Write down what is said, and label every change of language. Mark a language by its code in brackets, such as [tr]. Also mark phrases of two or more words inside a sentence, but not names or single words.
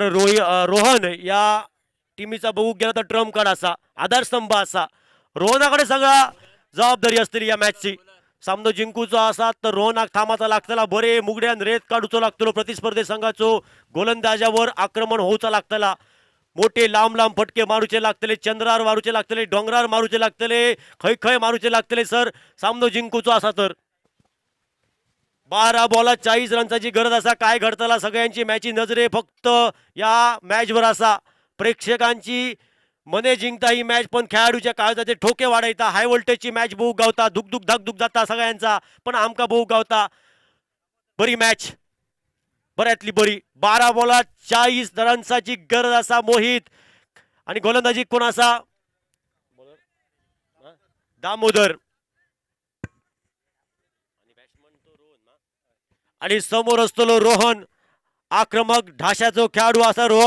[kok] रोहन या टीमीचा बघू गेला तर ट्रम्प कार्ड असा, आधारस्तंभ असा. रोहनाकडे सगळा जबाबदारी असते या मॅचची. सामनो जिंकूचा असा तर रोहनाक थांबाचा लागतला. बरे मुगड्यान रेत काढूचो लागतलो. प्रतिस्पर्धी संघाचो गोलंदाजावर आक्रमण होऊचा लागतला. मोठे लांब लांब फटके मारूचे लागतले. चंद्रार मारूचे लागतले, डोंगरार मारूचे लागतले, खै खै मारूचे लागतले. सर सामनो जिंकूचो असा तर 12 बॉलात 40 रनची गरज असा. काय घडतला सगळ्यांची मॅची नजरे फक्त या मॅचवर असा. प्रेक्षकांची मने जिंकता ही मॅच, पण खेळाडूच्या काळजाचे ठोके वाढायता. [en] high voltageची [kok] मॅच बहु गावता. दुख दुख धक दुख जाता सगळ्यांचा, पण आमका बहु गावता. बरी मॅच, बऱ्यातली बरी. 12 बॉलात 40 रनची गरज असा मोहित. आणि गोलंदाजी कोण असा? दामोदर आणि समोर असतो रोहन, आक्रमक ढाशाचो खेळाडू असा रोहन.